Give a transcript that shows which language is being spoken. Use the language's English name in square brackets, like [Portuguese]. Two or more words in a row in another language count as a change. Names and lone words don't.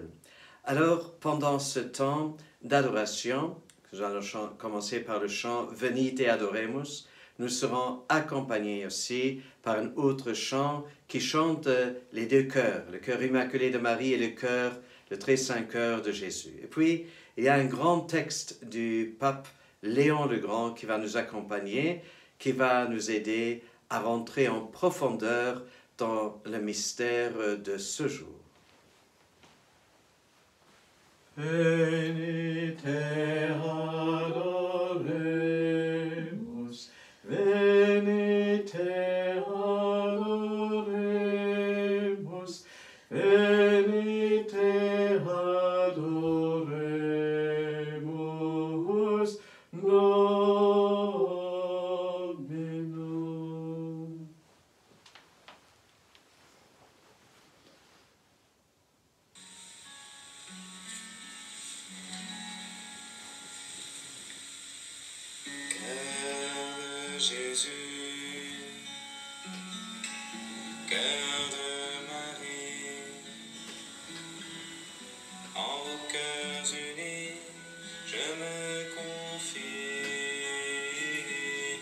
[French] Alors, pendant ce temps d'adoration, nous allons commencer par le chant « Venite adoremus », nous serons accompagnés aussi par un autre chant qui chante les deux chœurs, le chœur immaculé de Marie et le très saint chœur de Jésus. Et puis, il y a un grand texte du pape Léon le Grand qui va nous accompagner, qui va nous aider à rentrer en profondeur dans le mystère de ce jour. [Latin] Venite adoremus, venite adoremus, venite adoremus, Dominum. [French] Jésus, cœur de Marie, en vos cœurs unis, je me confie.